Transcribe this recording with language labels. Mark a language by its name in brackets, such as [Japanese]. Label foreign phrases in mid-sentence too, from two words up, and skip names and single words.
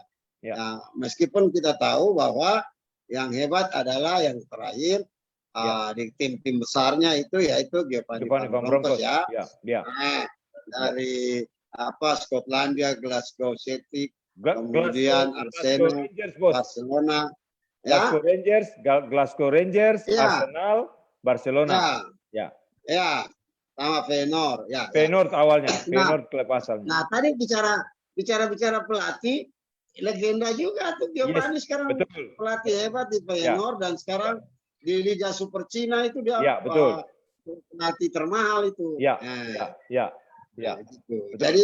[Indonesian] Nah, meskipun kita tahu bahwa yang hebat adalah yang terakhir di tim besarnya itu yaitu Giovanni Van Bronckhorst ya. Nah, dari Skotlandia, Glasgow Celtic, kemudian Arsenal, Barcelona, Glasgow Rangers, Arsenal, Barcelona. Sama Feyenoord. Feyenoord awalnya, Feyenoord klub asalnya. Nah, tadi bicara pelatih, legenda juga tuh Giovanni sekarang pelatih hebat di Feyenoord dan sekarang di Liga Super Cina itu dia pelatih termahal itu. Gitu.